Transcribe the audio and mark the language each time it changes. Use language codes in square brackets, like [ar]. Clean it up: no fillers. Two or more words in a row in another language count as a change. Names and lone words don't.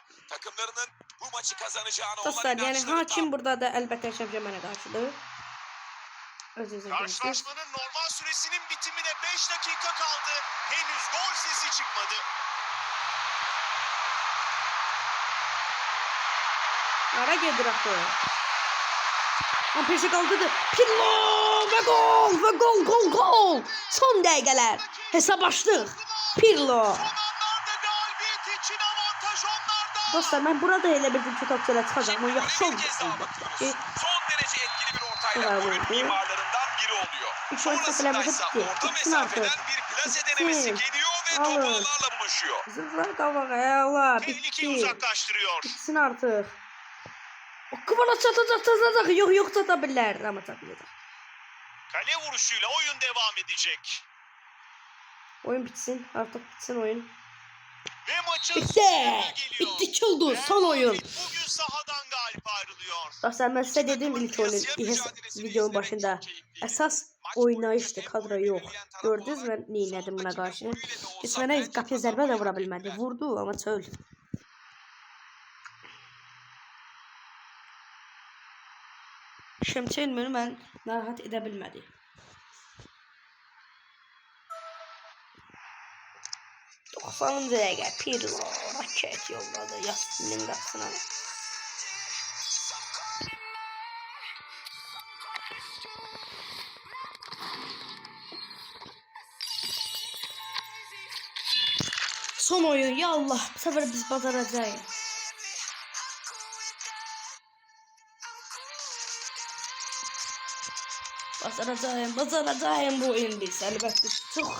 [tr] Takımlarının bu maçı kazanacağına olan [az] Dostlar yani [tr] inançları hakim burada da elbette Şəmşəmənə qarşıdır. [az] Öz-özünə görürsünüz. [tr] Karşılaşmanın normal süresinin bitimine 5 dakika kaldı. Henüz gol sesi çıkmadı. [az] Ara gedir axı. Van Persie qaldırdı. Pirlo və gol və gol. Son dəqiqələr. Hesab açdıq. Pirlo. [tr] Son anlarda galibiyet için avantaj onlarda. [az] Dostlar ben burada elə bildim ki topçular çıxacaq. O yaxşı [tr] Bir [az] oldu. [tr] kez daha bakıyoruz. Son derece etkili bir ortayla [az] Bravo. [tr] oyun mimarlarından biri oluyor. [az] Üç oyun [tr] Sonrasında [az] seferler [tr] ise [az] bitti. [tr] orta [az] Bitsin [tr] mesafeden [az] artık. [tr] bir plase denemesi [az] Bitsin. [tr] geliyor ve [az] Alın. [tr] topu ağlarla buluşuyor. [az] Zırhlar qabağa. Allah [tr] Tehlikeyi [az] bitti. [tr] uzaklaştırıyor. [az] Bitsin artıq. O kıvana çatacaq. Yox çata bilər. Amma çatmayacaq. [tr] Kale vuruşuyla oyun devam edecek. [az] Oyun bitsin. Artıq bitsin oyun. [tr] Ve maçın [az] Bitti. [tr] sonuna geliyor. [az] Bitti ki oldu. [tr] Real [az] Son oyun. [tr] Madrid bugün sahadan galip ayrılıyor. Dostlar ben size dedim ilk oyunun videonun başında. Esas oynayıştı, kadro yok. Gördünüz mü neyledim buna karşı? [az] Keçmene kapıya zərbə də vura bilmədi. Vurdu ama çöl. Şəmçəyin beni mən narahat edə bilmədi. Doksanıncı dəqiqə Pirlo raket yolladı Yasin'in qapısına. Son oyun ya Allah, bu sefer biz bacaracağız. Bacaracağım bu oyun biz elbette çok.